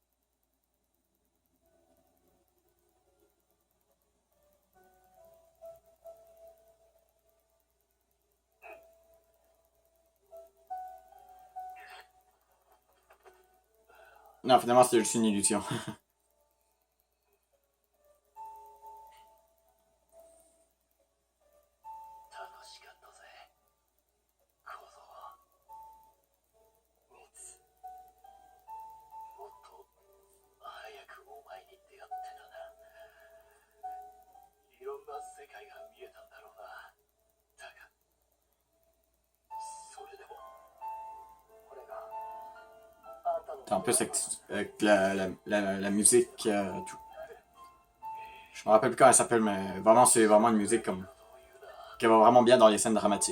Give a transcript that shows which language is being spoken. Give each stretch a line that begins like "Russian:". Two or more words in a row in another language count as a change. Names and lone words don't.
French: Non, finalement, c'était juste une illusion.
Japanese: 楽しかったぜ小僧ミツもっと早くお前に出会ってたないろんな世界が見えたんだろうなだがそれでも俺があんたの
French: En plus, avec la musique, tout. Je me rappelle plus comment elle s'appelle, mais vraiment, c'est vraiment une musique comme qui va vraiment bien dans les scènes dramatiques.